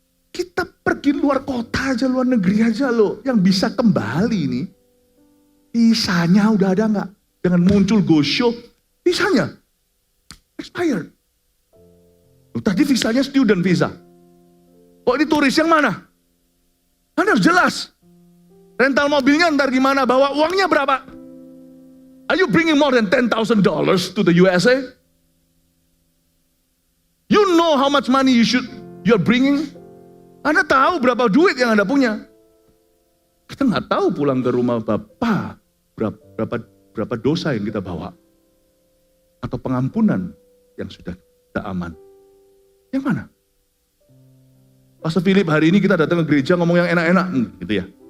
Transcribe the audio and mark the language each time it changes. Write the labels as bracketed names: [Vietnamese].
[Indonesian] Kita pergi luar kota aja, luar negeri aja loh, yang bisa kembali nih, visanya udah ada nggak? Jangan muncul go show, visanya expired. Tadi visanya student visa. Kok ini turis yang mana? Anda harus jelas. Rental mobilnya ntar gimana, bawa uangnya berapa? [English] Are you bringing more than $10,000 to the USA? You know how much money you're bringing? [Indonesian] Anda tahu berapa duit yang Anda punya? Kita nggak tahu pulang ke rumah Bapak berapa dosa yang kita bawa, atau pengampunan yang sudah kita aman. Yang mana? Pastor Philip, hari ini kita datang ke gereja ngomong yang enak-enak, gitu ya.